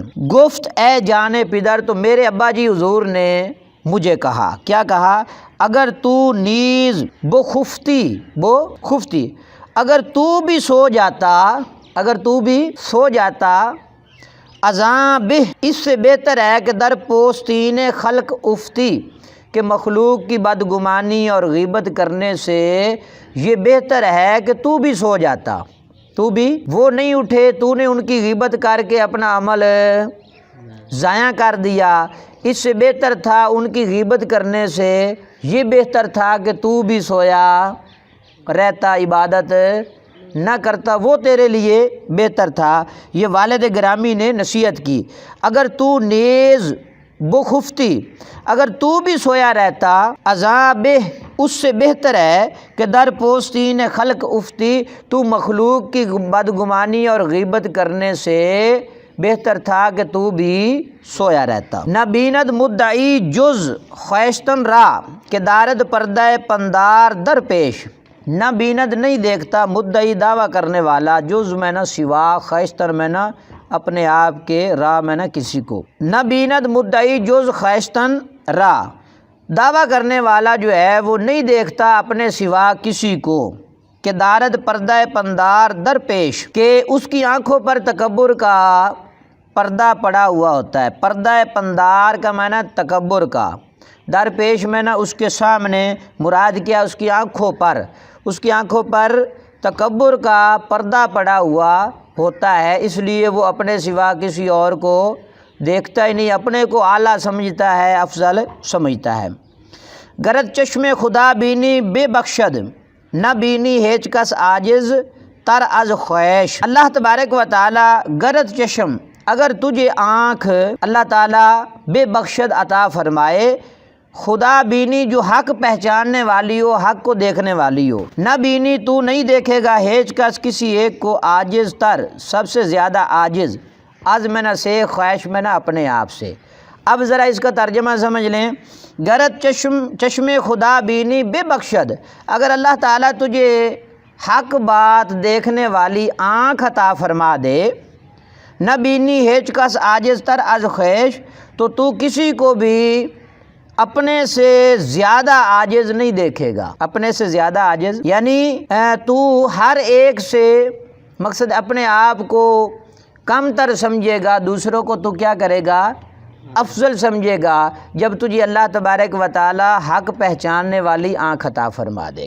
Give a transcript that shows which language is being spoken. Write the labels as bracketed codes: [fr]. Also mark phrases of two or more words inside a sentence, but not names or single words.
[fa] گفت اے جانے پدر، [ur] تو میرے ابا جی حضور نے مجھے کہا، کیا کہا؟ [fa] اگر تو نیز بو خفتی، [ur] اگر تو بھی سو جاتا، [fa] ازاں بہ، [ur] اس سے بہتر ہے کہ [fa] در پوستین خلق افتی، [ur] کہ مخلوق کی بدگمانی اور غیبت کرنے سے یہ بہتر ہے کہ تو بھی سو جاتا، تو بھی، وہ نہیں اٹھے، تو نے ان کی غیبت کر کے اپنا عمل ضائع کر دیا، اس سے بہتر تھا ان کی غیبت کرنے سے یہ بہتر تھا کہ تو بھی سویا رہتا، عبادت نہ کرتا، وہ تیرے لیے بہتر تھا۔ یہ والد گرامی نے نصیحت کی۔ [fa] اگر تو نیز بخفتی، [ur] اگر تو بھی سویا رہتا، [fa] ازاں بہ، [ur] اس سے بہتر ہے کہ [fa] در پوستین خلق افتی، [ur] تو مخلوق کی بدگمانی اور غیبت کرنے سے بہتر تھا کہ تو بھی سویا رہتا۔ [fa] نہ بیند مدعی جز خیشتن را، کہ دارد پردہ پندار در پیش، نہ بیند [ur] نہیں دیکھتا، مدعی دعویٰ کرنے والا، جز میں نہ سوا، خیشتن میں نہ اپنے آپ کے، را میں نہ کسی کو۔ [fa] نہ بیند مدعی جز خیشتن را، [ur] دعویٰ کرنے والا جو ہے وہ نہیں دیکھتا اپنے سوا کسی کو۔ [fa] کہ دارد پردہ پندار درپیش، [ur] کہ اس کی آنکھوں پر تکبر کا پردہ پڑا ہوا ہوتا ہے۔ [fa] پردہ پندار [ur] کا معنی تکبر کا، درپیش میں نا اس کے سامنے، مراد کیا اس کی آنکھوں پر، اس کی آنکھوں پر تکبر کا پردہ پڑا ہوا ہوتا ہے، اس لیے وہ اپنے سوا کسی اور کو دیکھتا ہی نہیں، اپنے کو اعلیٰ سمجھتا ہے، افضل سمجھتا ہے۔ [fa] گرد چشم خدا بینی بے بخشد، نہ بینی ہیچ کس عاجز تر از خواہش۔ [ar] اللہ تبارک و تعالی [fa] گرد چشم، [ur] اگر تجھے آنکھ اللہ تعالیٰ [fa] بے بخشد [ur] عطا فرمائے، [fa] خدا بینی [ur] جو حق پہچاننے والی ہو، حق کو دیکھنے والی ہو، [fa] نہ بینی [ur] تو نہیں دیکھے گا [fa] ہیچ کس [ur] کسی ایک کو [fa] عاجز تر، [ur] سب سے زیادہ عاجز، از میں نہ سے، خواہش میں نہ اپنے آپ سے۔ اب ذرا اس کا ترجمہ سمجھ لیں، [fa] گرد چشم خدا بینی بے بخشد، [ur] اگر اللہ تعالیٰ تجھے حق بات دیکھنے والی آنکھ عطا فرما دے، [fa] نہ بینی ہیچ کس عاجز تر از خواہش، [ur] تو کسی کو بھی اپنے سے زیادہ عاجز نہیں دیکھے گا، اپنے سے زیادہ عاجز یعنی تو ہر ایک سے، مقصد اپنے آپ کو کم تر سمجھے گا، دوسروں کو تو کیا کرے گا، افضل سمجھے گا، جب تجھے [ar] اللہ تبارک و تعالی [ur] حق پہچاننے والی آنکھ عطا فرما دے۔